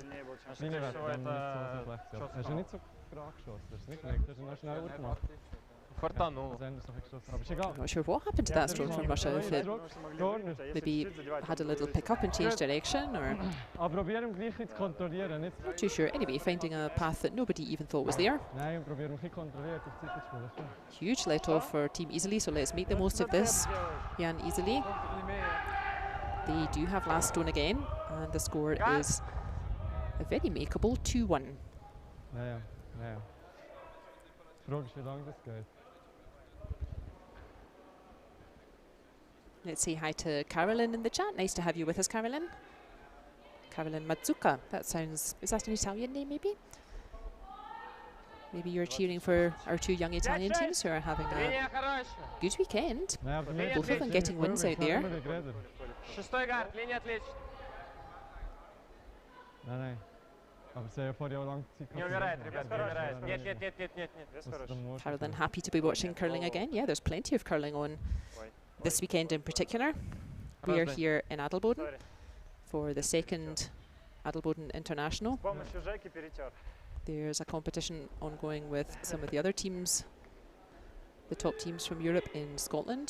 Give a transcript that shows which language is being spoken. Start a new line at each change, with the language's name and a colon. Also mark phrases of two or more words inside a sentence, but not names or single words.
English: I'm not sure what happened to that stone from Russia, if it maybe had a little pick up and change direction, or not too sure. Anyway, finding a path that nobody even thought was there. Huge let off for Team Iseli, so let's make the most of this. Jan Iseli. They do have last stone again, And the score is a very makeable 2-1.
German: Ja. Die Frage ist, wie lange das geht.
English: Let's say hi to Carolyn in the chat. Nice to have you with us, Carolyn. Carolyn Mazzucca. That sounds, is that an Italian name maybe? Maybe you're cheering for our two young Italian teams who are having a good weekend. Both of them getting wins out there.
Russian: Шестой гард, линия отличная.
German: Nein. Aber sie haben ja vorher auch lange Zeit
Russian: Не умирает, ребят, не умирает. Нет.
English: Carolyn happy to be watching curling again. Yeah, there's plenty of curling on this weekend in particular. We are here in Adelboden for the second Adelboden International. There's a competition ongoing with some of the other teams, the top teams from Europe in Scotland.